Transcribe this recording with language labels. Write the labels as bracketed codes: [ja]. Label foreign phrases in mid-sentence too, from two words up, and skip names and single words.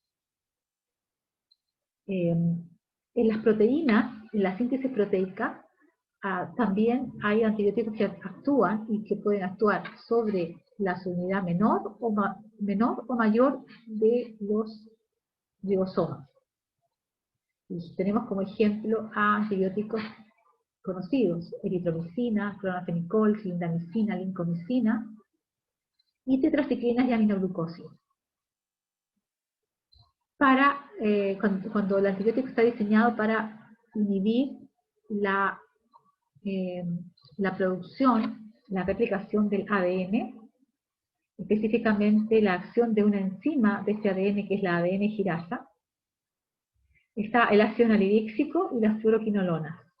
[es] En las proteínas, en la síntesis proteica, también hay antibióticos que actúan y que pueden actuar sobre la subunidad menor o mayor de los ribosomas. Y tenemos como ejemplo a antibióticos conocidos: eritromicina, clorafenicol, clindamicina, lincomicina, y tetraciclinas y aminoglucosis. Cuando el antibiótico está diseñado para inhibir la producción, la replicación del ADN, específicamente la acción de una enzima de este ADN, que es la ADN girasa, está el ácido nalidíxico y las fluoroquinolonas.